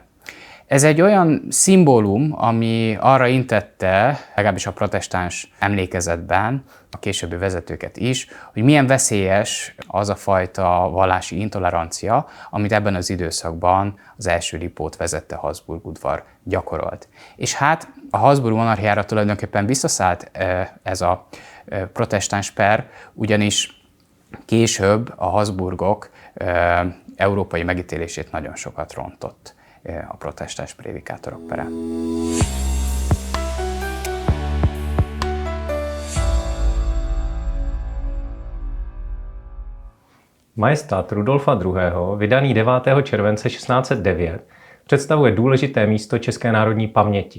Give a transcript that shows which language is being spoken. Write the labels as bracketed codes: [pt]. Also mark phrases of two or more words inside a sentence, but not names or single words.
[hu] Ez egy olyan szimbólum, ami arra intette, legalábbis a protestáns emlékezetben, a későbbi vezetőket is, hogy milyen veszélyes az a fajta vallási intolerancia, amit ebben az időszakban az első Lipót vezette Habsburg udvar gyakorolt. És hát a Habsburg monarchiára tulajdonképpen visszaszállt ez a protestáns per, ugyanis később a Habsburgok európai megítélését nagyon sokat rontott a protestáns prédikátorok pere. [cs] Majestát Rudolfa II., vydaný 9. července 1609, představuje důležité místo české národní paměti.